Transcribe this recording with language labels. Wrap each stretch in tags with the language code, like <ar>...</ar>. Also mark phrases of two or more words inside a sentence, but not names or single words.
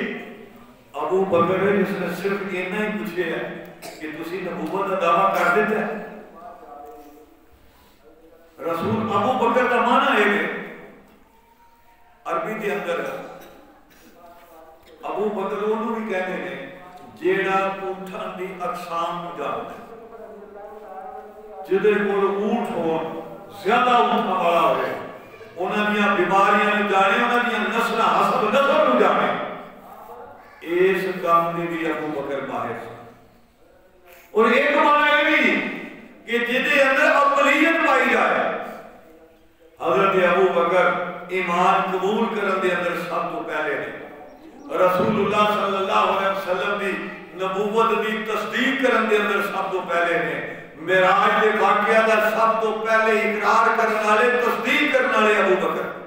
<ur>ابو بکر ہے جس نے صرف اتنا ہی پوچھا ہے کہ تسی نبوت کا دعویٰ کر دیتے ہیں۔ رسول ابو بکر کا معنی ہے کہ عربی کے اندر</ur> <pa>ابو بکر انہوں بھی کہتے ہیں جیڑا اونٹاں دی اقسام نو جاندا ہے، جدے کول اونٹ ہو زیادہ اونٹاں والا ہوئے، انہاں دیاں بیماریاں نو جانے، انہاں دیاں نسلاں حسب نسل نو جانے، اس کام دی بھی ابو بکر ماہر سے۔</pa> <ur>اور ایک معنی یہ بھی کہ</ur> <pa>جدے اندر عقلیت پائی جائے، حضرت ابو بکر ایمان قبول کرن دے اندر سب تو پہلے نے، رسول اللہ</pa> <ar>صلی اللہ علیہ وسلم</ar> <pa>دی نبوت دی تصدیق کرن دے اندر سب تو پہلے نے، معراج دے واقعہ دا سب تو پہلے اقرار کرنے والے تصدیق کرنے والے ابو بکر۔</pa>